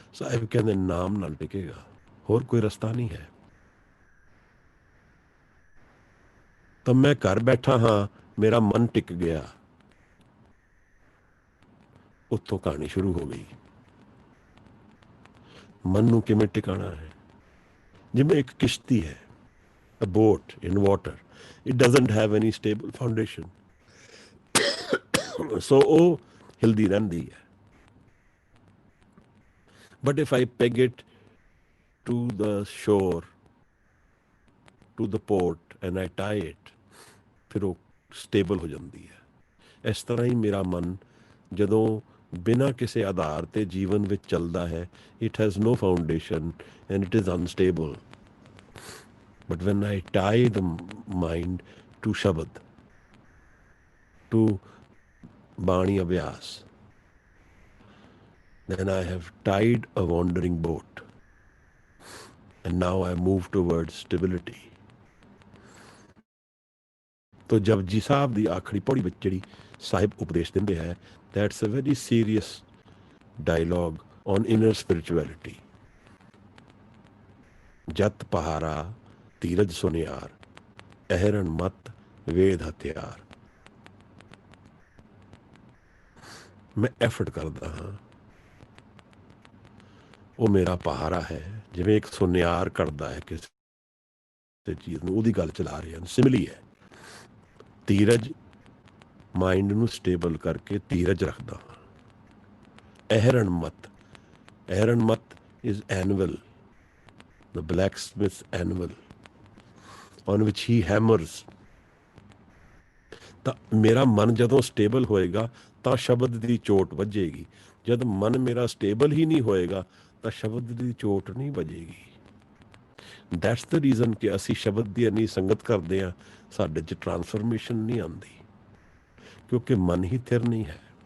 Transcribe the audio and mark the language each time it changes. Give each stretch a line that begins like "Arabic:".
Punjabi: ਸਾਹਿਬ ਕਹਿੰਦੇ ਨਾਮ ਨਾਲ ਟਿਕੇਗਾ, ਹੋਰ ਕੋਈ ਰਸਤਾ ਨਹੀਂ ਹੈ। ਤਾਂ ਮੈਂ ਘਰ ਬੈਠਾ ਹਾਂ, ਮੇਰਾ ਮਨ ਟਿਕ ਗਿਆ, ਉੱਥੋਂ ਕਹਾਣੀ ਸ਼ੁਰੂ ਹੋ ਗਈ। ਮਨ ਨੂੰ ਕਿਵੇਂ ਟਿਕਾਣਾ ਹੈ? ਜਿਵੇਂ ਇੱਕ ਕਿਸ਼ਤੀ ਹੈ,
English: a boat in water, it doesn't have any stable foundation,
Punjabi: ਸੋ ਉਹ ਹਿਲਦੀ ਰਹਿੰਦੀ ਹੈ।
English: But if I peg it to the shore, to the port, and I tie it,
Punjabi: ਫਿਰ ਉਹ ਸਟੇਬਲ ਹੋ ਜਾਂਦੀ ਹੈ। ਇਸ ਤਰ੍ਹਾਂ ਹੀ ਮੇਰਾ ਮਨ ਜਦੋਂ ਬਿਨਾਂ ਕਿਸੇ ਆਧਾਰ ਤੇ ਜੀਵਨ ਵਿੱਚ ਚੱਲਦਾ ਹੈ,
English: it has no foundation and it is unstable. But when I tie the mind to Shabad, to Bani Abhyas, then I have tied a wandering boat, and now I move towards stability.
Hindi: तो जपजी साहब की आखिरी पौड़ी
Punjabi: ਵਿੱਚ ਜਿਹੜੀ ਸਾਹਿਬ ਉਪਦੇਸ਼ ਦਿੰਦੇ ਹੈ,
English: that's a very serious dialogue on inner spirituality.
Punjabi: ਜਤ ਪਹਾਰਾ ਧੀਰਜ ਸੁਨਿਆਰ, ਅਹਰਨ ਮਤ ਵੇਦ ਹਥਿਆਰ। ਮੈਂ ਐਫਰਟ ਕਰਦਾ ਹਾਂ, ਉਹ ਮੇਰਾ ਪਹਾਰਾ ਹੈ, ਜਿਵੇਂ ਇੱਕ ਸੁਨਿਆਰ ਕਰਦਾ ਹੈ ਕਿਸੇ ਕਿਸੇ ਚੀਜ਼ ਨੂੰ, ਉਹਦੀ ਗੱਲ ਚਲਾ ਰਹੇ ਹਨ। ਸਿਮਲੀ ਹੈ ਧੀਰਜ, ਮਾਈਂਡ ਨੂੰ ਸਟੇਬਲ ਕਰਕੇ ਧੀਰਜ ਰੱਖਦਾ।
English: ਅਹਿਰਣ ਮਤ is anvil, the blacksmith's anvil on which he hammers।
Punjabi: ਤਾਂ ਮੇਰਾ ਮਨ ਜਦੋਂ ਸਟੇਬਲ ਹੋਏਗਾ ਤਾਂ ਸ਼ਬਦ ਦੀ ਚੋਟ ਵੱਜੇਗੀ। ਜਦ ਮਨ ਮੇਰਾ ਸਟੇਬਲ ਹੀ ਨਹੀਂ ਹੋਏਗਾ ਤਾਂ ਸ਼ਬਦ ਦੀ ਚੋਟ ਨਹੀਂ ਵੱਜੇਗੀ।
English: that's the reason
Punjabi: ਕਿ ਅਸੀਂ ਸ਼ਬਦ ਦੀ ਇੰਨੀ ਸੰਗਤ ਕਰਦੇ ਹਾਂ, ਸਾਡੇ 'ਚ ਟਰਾਂਸਫਰਮੇਸ਼ਨ ਨਹੀਂ ਆਉਂਦੀ, ਕਿਉਂਕਿ ਮਨ ਹੀ ਥਿਰ ਨਹੀਂ ਹੈ।